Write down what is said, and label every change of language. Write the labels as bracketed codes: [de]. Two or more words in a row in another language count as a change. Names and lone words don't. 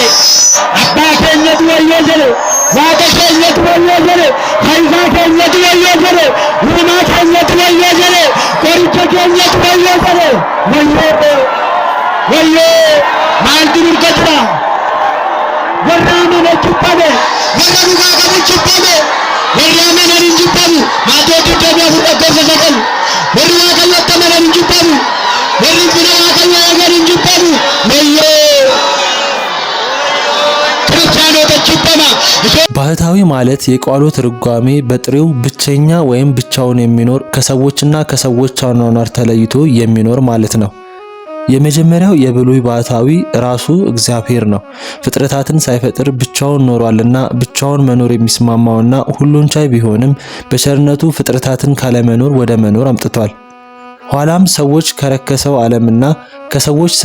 [am] አባ ከኘት ወየ ጀለ ዋቀ ከኘት ወየ ጀለ ሃይዛ ከኘት ወየ ጀለ ውማ ከኘት ወየ ጀለ ቆርቸ ከኘት ወየ ጀለ ወየ ወየ ማልዱር ገድራ ወራመ ነጭባለ ወራሩጋ ከብጭባለ ወራመ ነንጅባሉ ማቶቱ ደቢያ ሁደገዘ ዘቀል ወርዋ ከለተመ ነንጅባሉ ወርብና ከለ ነገር እንጅባሉ ወየ ባህታዊ ማለት የቃሉ ትርጓሜ በጥሬው ብቸኛ ወይም ብቻውን የሚኖር ከሰዎችና ከሰዎች አኗኗር ተለይቶ የሚኖር ማለት ነው። የመጀመሪያው የብሉይ ባህታዊ ራሱ እግዚአብሔር ነው። ፍጥረታትን ሳይፈጥር ብቻውን ኖሯልና ብቻውን መኖር የሚስማማውና ሁሉን ቻይ ቢሆንም በቸርነቱ ፍጥረታትን ካለመኖር ወደ መኖር አምጥቷል። ኋላም ሰዎች ከረከሰው ዓለምና ከሰዎች ሥራ